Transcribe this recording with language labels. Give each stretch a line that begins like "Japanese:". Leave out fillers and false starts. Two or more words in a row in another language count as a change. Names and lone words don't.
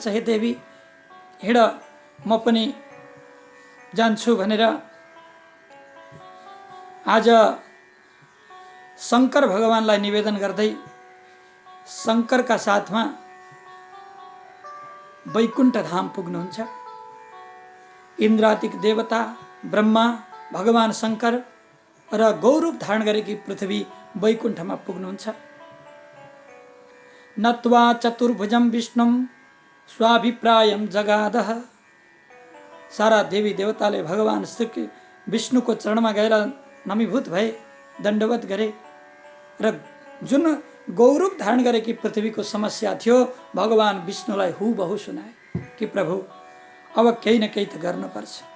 Nepali: हे देवी हिँड, म पनि जान्छु भनेर आज शङ्कर भगवानलाई निवेदन गर्दै शङ्करका साथमा वैकुण्ठ धाम पुग्नुहुन्छ। इन्द्रादिक देवता ब्रह्मा, भगवान शङ्कर र गौरूप धारण गरेकी पृथ्वी वैकुण्ठमा पुग्नुहुन्छ।
Sanskrit: नत्वा चतुर्भुजं विष्णुं स्वाभिप्रायं जगादः।
Nepali: सारा देवी देवताले भगवान विष्णुको चरणमा गएर नमीभूत भए, दण्डवत गरे र जुन गौरव धारण गरेकी पृथ्वीको समस्या थियो भगवान विष्णुलाई हुबहु सुनाए कि प्रभु अब केही न केही त गर्नुपर्छ।